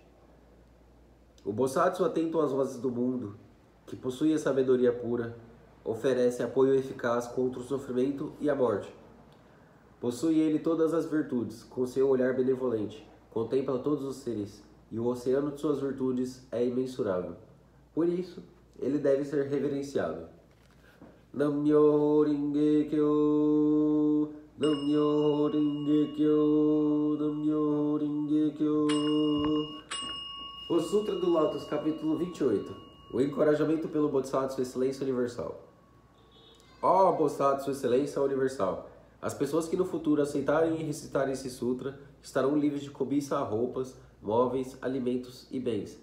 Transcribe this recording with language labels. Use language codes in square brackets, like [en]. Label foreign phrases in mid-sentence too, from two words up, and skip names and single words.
[pt] O Bosatsu atento às vozes do mundo, que possui a sabedoria pura, oferece apoio eficaz contra o sofrimento e a morte. Possui ele todas as virtudes, com seu olhar benevolente, contempla todos os seres, e o oceano de suas virtudes é imensurável. Por isso, ele deve ser reverenciado. [ja] Nam-myoho Renge Kyo, Nam-myoho Renge Kyo, Nam-myoho Renge Kyo. [pt] O Sutra do Lótus, capítulo 28. O encorajamento pelo Bosatsu Excelência Universal. Ó Bosatsu Excelência Universal! As pessoas que no futuro aceitarem e recitarem esse sutra estarão livres de cobiça a roupas, móveis, alimentos e bens.